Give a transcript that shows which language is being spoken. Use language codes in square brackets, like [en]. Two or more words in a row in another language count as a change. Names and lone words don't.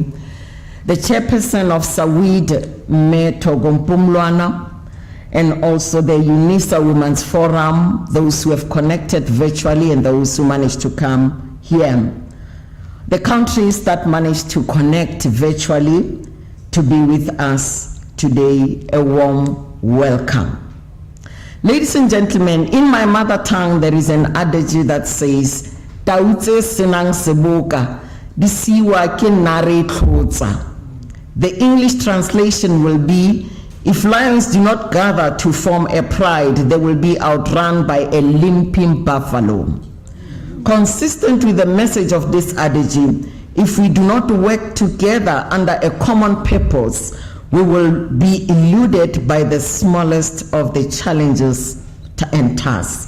[en] The chairperson of SAWID, Mayor Togompumlwana, and also the UNISA Women's Forum, those who have connected virtually and those who managed to come here. The countries that managed to connect virtually to be with us today, a warm welcome. Ladies and gentlemen, in my mother tongue, there is an adage that says, [tn] "Tautse senang seboka, disiwa ke nare tlotsa." [en] The English translation will be, if lions do not gather to form a pride, they will be outrun by a limping buffalo. Consistent with the message of this adage, if we do not work together under a common purpose, we will be eluded by the smallest of the challenges and tasks.